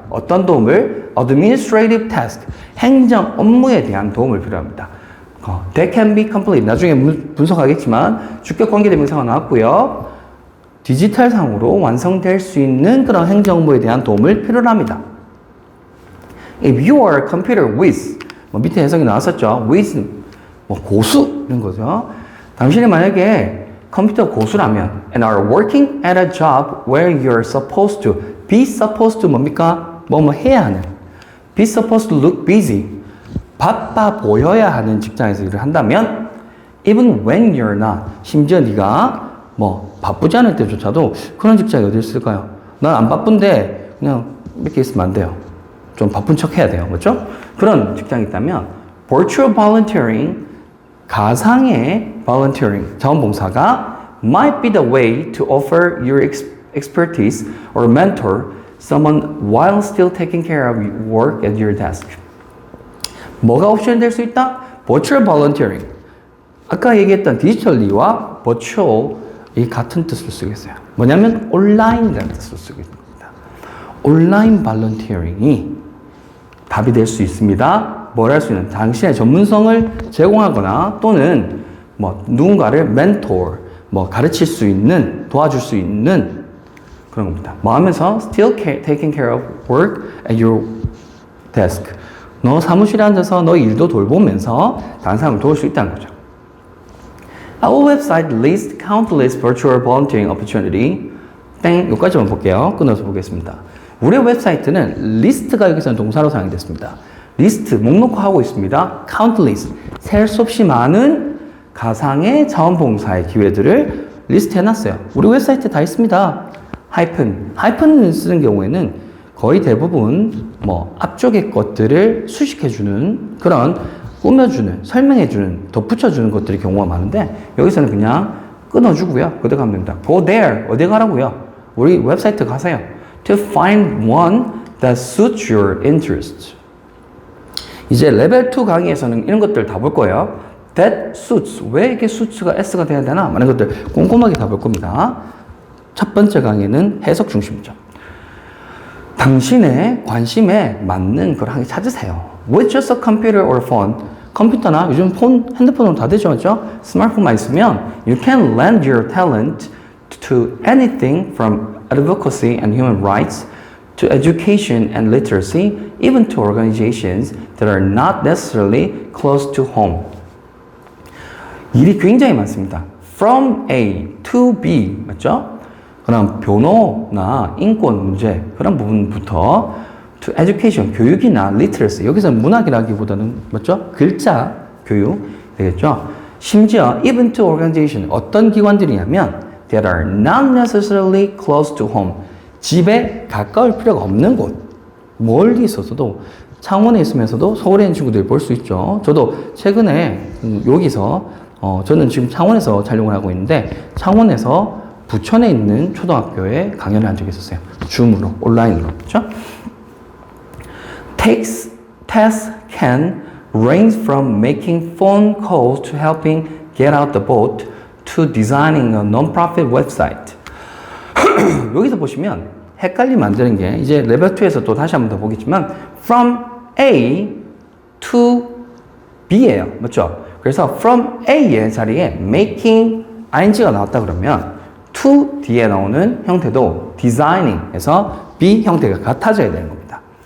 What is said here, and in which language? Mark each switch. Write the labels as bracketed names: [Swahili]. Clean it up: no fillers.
[Korean] 어떤 도움을? administrative task, 행정 업무에 대한 도움을 필요로 합니다. [English] That can be complete. [Korean] 나중에 분석하겠지만 주격 관계대명사가 나왔고요. 디지털상으로 완성될 수 있는 그런 행정 업무에 대한 도움을 필요로 합니다. [English] If you are a computer whiz, [Korean] 밑에 해석이 나왔었죠. with, 고수, 이런 거죠. 당신이 만약에 컴퓨터 고수라면 [English] and are working at a job where you're supposed to, be supposed to [Korean] 뭡니까? 뭐 해야 하는. [English] be supposed to look busy. [Korean] 바빠 보여야 하는 직장에서 일을 한다면 [English] even when you're not, [Korean] 심지어 네가 바쁘지 않을 때조차도 그런 직장이 어디 있을까요? 난 안 바쁜데 그냥 이렇게 있으면 안 돼요. 좀 바쁜 척 해야 돼요. 그렇죠? 그런 직장이 있다면 [English] virtual volunteering, 가상의 volunteering, 자원봉사가 might be the way to offer your expertise or mentor someone while still taking care of work at your desk. [Korean] 뭐가 옵션이 될 수 있다? virtual volunteering. 아까 얘기했던 디지털리와 virtual이 같은 뜻을 쓰겠어요. 뭐냐면 온라인이라는 뜻을 쓰고 있는 겁니다. 온라인 volunteering이 답이 될 수 있습니다. 뭘 할 수 있는? 당신의 전문성을 제공하거나 또는 누군가를 멘토, 가르칠 수 있는, 도와줄 수 있는 그런 겁니다. 하면서 [English] still taking care of work at your desk. [Korean] 너 사무실에 앉아서 너 일도 돌보면서 다른 사람을 도울 수 있다는 거죠. [English] Our website lists countless virtual volunteering opportunity. [Korean] 땡, 여기까지만 볼게요. 끊어서 보겠습니다. 우리 웹사이트는 리스트가 여기서는 동사로 사용됐습니다. 리스트, 목록화하고 있습니다. countless, 셀 수 없이 많은 가상의 자원봉사의 기회들을 리스트해놨어요. 우리 웹사이트에 다 있습니다. 하이픈을 쓰는 경우에는 거의 대부분 앞쪽의 것들을 수식해주는 그런 꾸며주는, 설명해주는, 덧붙여주는 것들이 경우가 많은데 여기서는 그냥 끊어주고요. 그대 가면 됩니다. [English] Go there, [Korean] 어디 가라고요? 우리 웹사이트 가세요. [English] To find one that suits your interests. [Korean] 이제 레벨 2 강의에서는 이런 것들 다 볼 거예요. [English] That suits. [Korean] 왜 이게 suits가 s가 돼야 되나? 많은 것들 꼼꼼하게 다 볼 겁니다. 첫 번째 강의는 해석 중심이죠. 당신의 관심에 맞는 걸 하게 찾으세요. [English] With just a computer or phone, [Korean] 컴퓨터나 요즘 핸드폰으로 다 되죠, 맞죠? 스마트폰만 있으면 [English] you can lend your talent to anything from advocacy and human rights to education and literacy, even to organizations that are not necessarily close to home. [Korean] 일이 굉장히 많습니다. [English] From A to B, [Korean] 맞죠? 그럼 변호나 인권 문제 그런 부분부터 to education, 교육이나 literacy, 여기서는 문학이라기보다는 맞죠? 글자 교육 되겠죠? 심지어 [English] even to organization, [Korean] 어떤 기관들이냐면 [English] that are not necessarily close to home, [Korean] 집에 가까울 필요가 없는 곳, 멀리 있어서도 창원에 있으면서도 서울에 있는 친구들이 볼 수 있죠. 저도 최근에 여기서 저는 지금 창원에서 촬영을 하고 있는데 창원에서 부천에 있는 초등학교에 강연을 한 적이 있었어요. 줌으로, 온라인으로. 그렇죠? [English] Tasks can range from making phone calls to helping get out the boat to designing a non-profit website. [Korean] 여기서 보시면 헷갈리면 안 되는 게 이제 레벨 2에서 또 다시 한번 더 보겠지만 from A to B예요. 맞죠? 그래서 from A의 자리에 making ing가 나왔다 그러면 to D에 나오는 형태도 designing에서 B 형태가 같아져야 되는 겁니다.